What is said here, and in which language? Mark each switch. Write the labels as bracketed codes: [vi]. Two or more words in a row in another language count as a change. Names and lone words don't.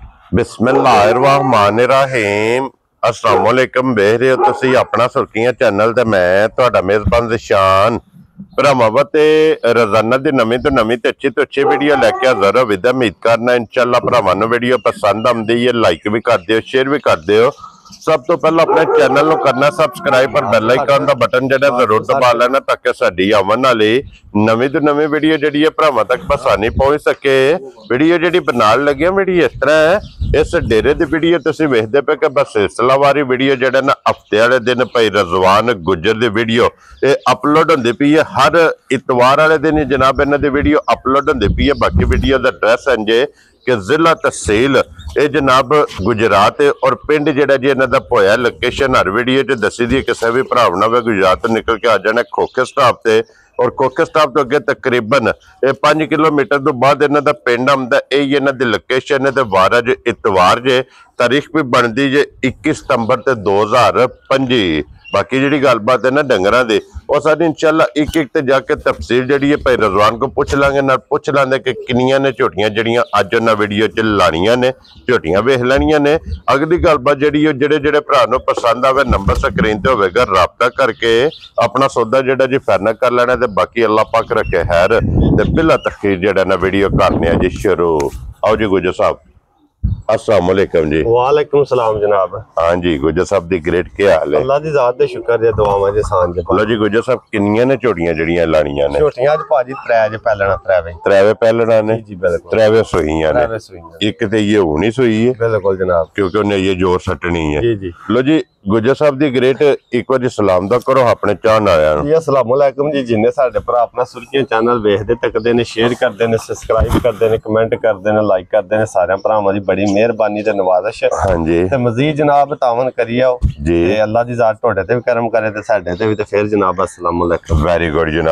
[ar] بسم الله الرحمن الرحيم السلام عليكم. [pa] ਦੇਖ ਰਹੇ ਹੋ ਤੁਸੀ ਅਪਨਾ ਸੁਰਖ਼ੀਆਂ ਚੈਨਲ ਤੇ ਮੈਂ ਤੁਹਾਡਾ ਮੇਜ਼ਬਾਨ ਜ਼ੀਸ਼ਾਨ ਭਰਾਵਾਂ ਤੇ ਰੋਜ਼ਾਨਾ ਦੀ ਨਵੀਂ ਤੋਂ ਅੱਛੀ ਵੀਡੀਓ ਲੈ ਕੇ ਹਾਜ਼ਰ ਹੋ। ਵਿਦ ਉਮੀਦ ਕਰਨਾ ਇੰਸ਼ਾਅੱਲਾ ਭਰਾਵਾਂ ਨੂੰ ਵੀਡੀਓ ਪਸੰਦ ਆਉਂਦੀ ਹੈ। ਲਾਈਕ ਭੀ ਕਰ ਦਿਓ, ਸ਼ੇਅਰ ਭੀ ਕਰ ਦਿਓ। ਸਭ ਤੋਂ ਪਹਿਲੇ [hi] अपने चैनल को करना सबसक्राइब और बेल आइकन का बटन [pa] ਜੋ ਜ਼ਰੂਰ ਦਬਾ ਲੈਣਾ ਤਾਕਿ ਸਾਡੀ ਆਵਣ ਵਾਲੀ ਨਵੀਂ ਤੋਂ ਨਵੀਂ ਵੀਡੀਓ ਜੀ ਭਰਾਵਾਂ ਤੱਕ ਆਸਾਨੀ ਪਹੁੰਚ ਸਕੇ। ਵੀਡੀਓ ਜੀ ਬਣਾਨੇ ਲੱਗੇ ਵੀਡੀਓ ਇਸ ਤਰ੍ਹਾਂ ਹੈ, ਇਸ ਡੇਰੇ ਕੀ ਵੀਡੀਓ ਤੁਸੀਂ ਵੇਖਦੇ ਪੇ ਕਿ ਬਸ ਸਿਲਸਿਲਾਵਾਰੀ ਵੀਡੀਓ ਜੋ ਨਾ ਹਫ਼ਤੇ ਵਾਲੇ ਦਿਨ ਭਾਈ ਰਜ਼ਵਾਨ ਗੁੱਜਰ ਕੀ ਵੀਡੀਓ ਯੇ ਅਪਲੋਡ ਹੋਂਦੀ ਪਈ ਹੈ। ਹਰ ਇਤਵਾਰ ਵਾਲੇ ਦਿਨ ਹੀ ਜਨਾਬ ਇਨ੍ਹਾਂ ਦੀ ਵੀਡੀਓ ਅਪਲੋਡ ਹੋਂਦੀ ਪਈ ਹੈ। ਬਾਕੀ ਵੀਡੀਓ ਕਾ ਐਡਰੈਸ ਇੰਜੇ ਕਿ ਜ਼ਿਲ੍ਹਾ ਤਹਿਸੀਲ ਯੇ ਜਨਾਬ ਗੁਜਰਾਤ ਔਰ ਪਿੰਡ ਜਿਹੜਾ ਜੀ ਇਨ੍ਹਾਂ ਦਾ ਪੋਇਆ ਲੋਕੇਸ਼ਨ ਹਰ ਵੀਡੀਓ ਚ ਦੱਸੀ ਦੀ। ਕਿਸੀ ਭੀ ਭਰਾ ਨਾ ਗੁਜਰਾਤ ਤੋਂ ਨਿਕਲ ਕੇ ਆ ਜਾਣਾ ਖੋਖੇ ਸਟਾਪ ਸੇ ਔਰ ਖੋਖੇ ਸਟਾਪ ਤੋਂ ਅੱਗੇ ਤਕਰੀਬਨ 5 ਕਿਲੋਮੀਟਰ ਤੋਂ ਬਾਅਦ ਇਨ੍ਹਾਂ ਦਾ ਪਿੰਡ ਆਉਂਦਾ। ਯਹੀ ਇਨ੍ਹਾਂ ਦੀ ਲੋਕੇਸ਼ਨ ਹੈ। ਵਾਰ ਅੱਜ ਇਤਵਾਰ ਜੇ ਤਾਰੀਖ਼ ਭੀ ਬਣਦੀ ਜੇ 21 ਸਤੰਬਰ 2025। ਬਾਕੀ ਜੀ ਗੱਲਬਾਤ ਹੈ ਨਾ ਡੰਗਰਾਂ ਦੀ ਔਰ ਸਾਰੀ ਇੰਸ਼ਾਅੱਲਾ ਏਕ ਏਕ ਤੇ ਜਾ ਕੇ ਤਫ਼ਸੀਲ ਜੀ ਹੈ ਭਾਈ ਰਜ਼ਵਾਨ ਕੋ ਪੁੱਛ ਲਾਂਗੇ ਨਾ ਪੁੱਛ ਲਾਂਗੇ ਕਿ ਕਿੰਨੀਆਂ ਨੇ ਝੋਟੀਆਂ ਜਿਹੜੀਆਂ ਅੱਜ ਉਨ੍ਹਾਂ ਵੀਡੀਓ ਚ ਲਾਣੀਆਂ ਨੇ ਝੋਟੀਆਂ ਵੇਖ ਲੈਣੀਆਂ ਨੇ। ਅਗਲੀ ਗੱਲਬਾਤ ਜੀ ਜਿਹੜੇ ਭਰਾ ਨੂੰ ਪਸੰਦ ਆਵੇ ਨੰਬਰ ਸਕਰੀਨ ਤੇ ਹੋਵੇਗਾ, ਰਾਬਤਾ ਕਰਕੇ ਅਪਨਾ ਸੌਦਾ ਜਿਹੜਾ ਜੀ ਫ਼ਾਈਨਲ ਕਰ ਲੈਣਾ। ਤੇ ਬਾਕੀ ਅੱਲਾਹ ਪਾਕ ਰੱਖੇ ਖ਼ੈਰ ਤੇ ਬਿਲਾ ਤਾਖ਼ੀਰ ਜਿਹੜਾ ਨਾ ਵੀਡੀਓ ਕਰਨੇ ਜੀ ਸ਼ੁਰੂ। ਆਓ ਜੀ ਗੁੱਜਰ ਸਾਹਬ [ar] السلام عليكم [pa] ਜੀ। [ar] وعليكم السلام [pa] जनाब। ਹਾਂ ਜੀ ਗੁੱਜਰ ਸਾਹਬ [en] the great [pa] ਕਿਆ ਹਾਲ ਹੈ? ਅੱਲਾਹ ਦੀ ਜ਼ਾਤ ਦੇ ਸ਼ੁਕਰ ਜੇ ਦੁਆਵਾਂ ਜੇ ਸਾਨ ਜੇ। ਲੋ ਜੀ ਗੁੱਜਰ ਸਾਹਬ ਕਿੰਨੀਆਂ ਨੇ ਝੋਟੀਆਂ ਜਿਹੜੀਆਂ ਲਾਣੀਆਂ ਨੇ? ਝੋਟੀਆਂ ਅੱਜ ਭਾਜੀ ਤ੍ਰੈ ਜੇ ਪੈਲਣਾ ਤ੍ਰੇਵੇ ਪੈਲਣਾ ਨੇ ਜੀ ਬਿਲਕੁਲ ਤ੍ਰੇਵੇ ਸੂਈਆਂ ਨੇ। ਏਕ ਤੇ ਯੇ ਹੁਣੀ ਸੂਈ ਹੈ ਬਿਲਕੁਲ ਜਨਾਬ ਕਿਉਂਕਿ ਉਨ੍ਹਾਂ ਯੇ ਜ਼ੋਰ ਸੱਟਣੀ ਹੈ। ਜੀ ਜੀ ਲੋ ਜੀ ਗੁੱਜਰ ਸਾਹਬ [en] the great [pa] ਏਕ ਬਾਰ ਸਲਾਮ ਦਾ ਕਰੋ ਅਪਨੇ ਚਾਹਣ ਵਾਲਿਆਂ ਨੂੰ। [ar] जी السلام عليكم जी। [pa] ਜਿੰਨੇ ਸਾਡੇ ਭਰਾ ਅਪਨਾ ਸੁਰਖ਼ੀਆਂ ਚੈਨਲ ਵੇਖਦੇ ਤੱਕਦੇ ਨੇ ਸ਼ੇਅਰ ਕਰਦੇ ਨੇ ਸਬਸਕ੍ਰਾਈਬ ਕਰਦੇ ਨੇ ਕਮੈਂਟ ਕਰਦੇ ਨੇ ਲਾਈਕ ਕਰਦੇ ਨੇ ਸਾਰੇ ਭਰਾਵਾਂ ਦੀ ਬੜੀ ਮਿਹਰਬਾਨੀ ਤੇ ਨਵਾਜ਼ਿਸ਼। ਹਾਂ ਜੀ ਤੇ ਮਜ਼ੀਦ ਜਨਾਬ ਤਾਵੁਨ ਕਰੀਏ ਜੀ ਤੇ ਅੱਲਾਹ ਦੀ ਜ਼ਾਤ ਤੁਹਾਡੇ ਤੇ ਭੀ ਕਰਮ ਕਰੇ ਤੇ ਸਾਡੇ ਤੇ ਭੀ ਤੇ ਫਿਰ ਜਨਾਬ [ar] السلام عليكم. [en] very good [pa] ਜਨਾਬ।